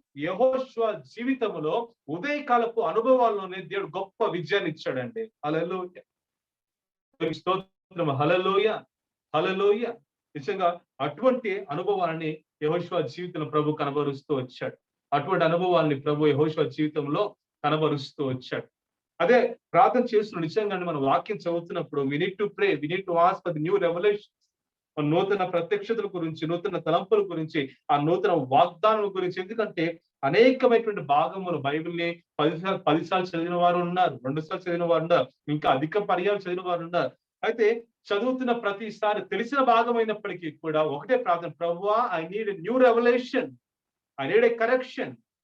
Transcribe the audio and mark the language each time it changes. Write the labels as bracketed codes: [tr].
[te] యెహోషువ జీవితంలో ఉదయకాలపు అనుభవాల్లోనే దేవుడు గొప్ప విజయాన్ని ఇచ్చాడండి. హల్లెలూయా, స్తోత్రం. హల్లెలూయా, హల్లెలూయా. నిజంగా అటువంటి అనుభవాలని యెహోషువ జీవితంలో ప్రభు కనబరుస్తూ వచ్చాడు. అటువంటి అనుభవాల్ని ప్రభు యెహోషువ జీవితంలో కనబరుస్తూ వచ్చాడు. అదే ప్రార్థన చేస్తున్న నిజంగా మనం వాక్యం చదువుతున్నప్పుడు [en] we need to pray, we need to ask for the new revelation. [te] నూతన ప్రత్యక్షతల గురించి, నూతన తలంపుల గురించి, ఆ నూతన వాగ్దానాల గురించి. ఎందుకంటే అనేకమైనటువంటి భాగములు బైబిల్ని 10 సార్లు చదివిన వారు ఉన్నారు, 2 సార్లు చదివిన వారు ఉన్నారు, ఇంకా అధిక పర్యాలు చదివిన వారు ఉన్నారు. అయితే చదువుతున్న ప్రతిసారి తెలిసిన భాగం అయినప్పటికీ కూడా ఒకటే ప్రార్థన, ప్రభువా [en] I need a new revolution, I need a correction.